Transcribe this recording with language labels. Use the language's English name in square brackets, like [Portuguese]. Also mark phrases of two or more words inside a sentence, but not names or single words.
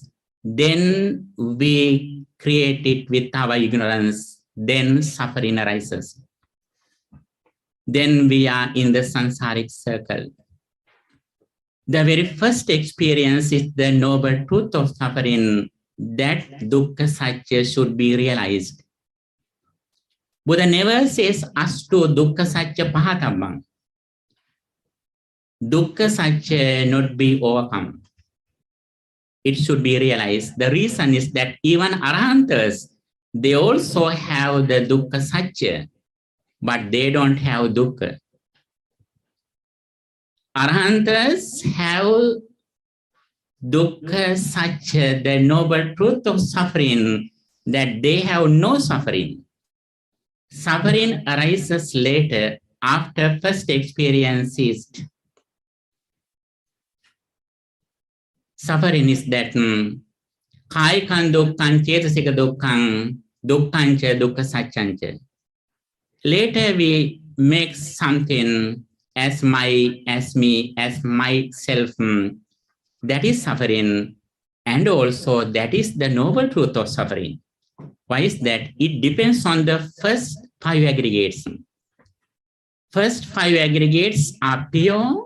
[English] Then we create it with our ignorance, then suffering arises. Then we are in the samsaric circle. The very first experience is the noble truth of suffering, that [Pali] dukkha satya [English] should be realized. Buddha never says [Pali] astu dukkha satya pahatabang. Dukkha satya [English] not be overcome. It should be realized. The reason is that even Arahantas, they also have the [Pali] dukkha satya, [English] but they don't have dukkha. Arahantas have [Pali] dukkha satya, [English] the noble truth of suffering, that they have no suffering. Suffering arises later after first experience is. Suffering is that [Pali] Kaikan dukkang, Chetasika dukkang, dukkhancha, dukkha satyancha. [English] Later we make something as my, as me, as myself. That is suffering. And also that is the noble truth of suffering. Why is that? It depends on the first five aggregates. First five aggregates are pure.